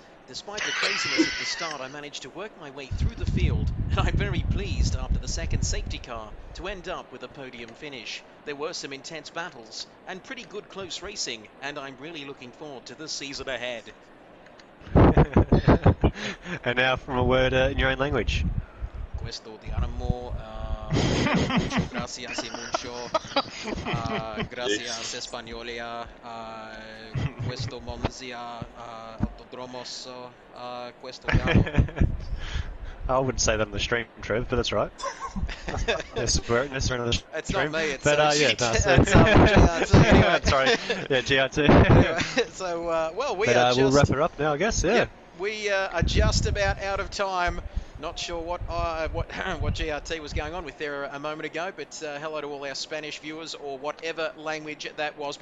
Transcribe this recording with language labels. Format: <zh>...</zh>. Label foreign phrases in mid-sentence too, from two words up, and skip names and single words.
<en>Despite the craziness at the start, I managed to work my way through the field, and I'm very pleased after the second safety car to end up with a podium finish. There were some intense battles and pretty good close racing, and I'm really looking forward to the season ahead. And now from a word in your own language.</en> <it>Questo ti amo,</it> <es>mucho gracias y mucho, gracias Españolia,</es> <it>questo Monza, autodromos, questo ti amo.</it> <en>I wouldn't say that on the stream, Trev, but that's right. That's on the stream. It's not me, it's but, yeah, no, so it's GRT anyway. Sorry, yeah, GRT. Anyway, so, well, we'll wrap it up now, I guess, yeah. We are just about out of time. Not sure what GRT was going on with there a moment ago, but hello to all our Spanish viewers or whatever language that was.</en>